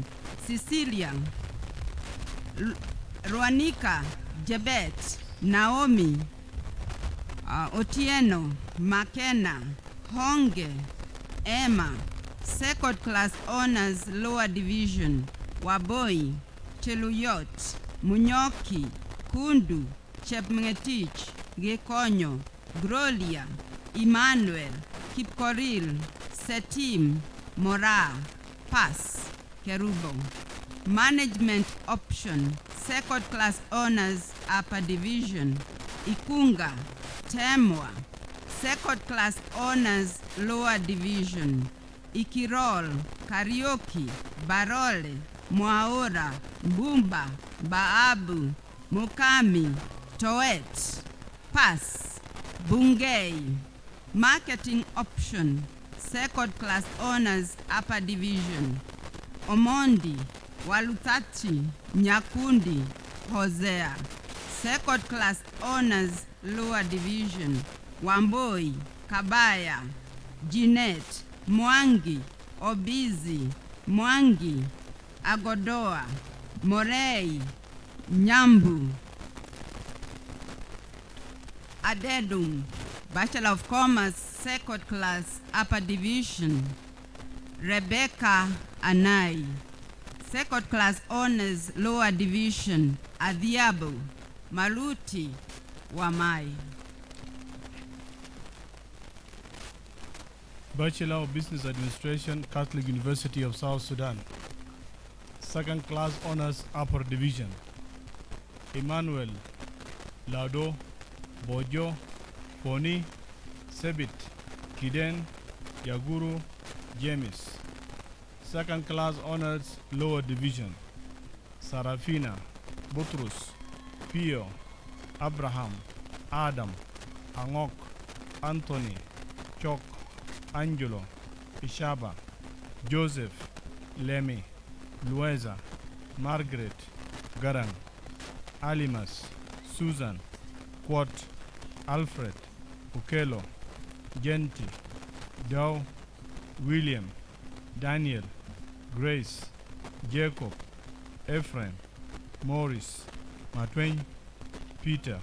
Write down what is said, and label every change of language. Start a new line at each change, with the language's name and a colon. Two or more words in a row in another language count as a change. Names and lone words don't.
English: Cecilia, Ruanika, Jebet, Naomi, Otieno, Makena, Honge, Emma. Second class honors, lower division. Waboi, Cheluyot, Munyoki, Kundu, Chepngetich, Gekonyo, Grolia, Emmanuel, Kipkoril, Setim, Mora, Pass, Kerubo. Management option, second class honors, upper division. Ikunga, Temwa. Second class honors, lower division. Ikirol, Karaoke, Barole, Mwaora, Mbumba, Baabu, Mukami, Toet, Pass, Bungei. Marketing option, second class honors, upper division. Omondi, Walutati, Nyakundi, Hosea. Second class honors, lower division. Wamboi, Kabaya, Jeanette, Mwangi, Obizi, Mwangi, Agodoa, Morei, Nyambu. Adedum, Bachelor of Commerce, second class, upper division. Rebecca Anai. Second class honors, lower division. Adhiabu, Maluti, Wamai. Bachelor of Business Administration, Catholic University of South Sudan. Second class honors, upper division. Emmanuel, Lado, Bojo, Poni, Sebit, Kiden, Yaguru, James. Second class honors, lower division. Sarafina, Butrus, Pio, Abraham, Adam, Angok, Anthony, Chok, Angelo, Ishaba, Joseph, Lemmy, Lueza, Margaret, Garang, Alimas, Susan, Quat, Alfred, Ukelo, Genti, Dow, William, Daniel, Grace, Jacob, Ephraim, Morris, Matwain, Peter.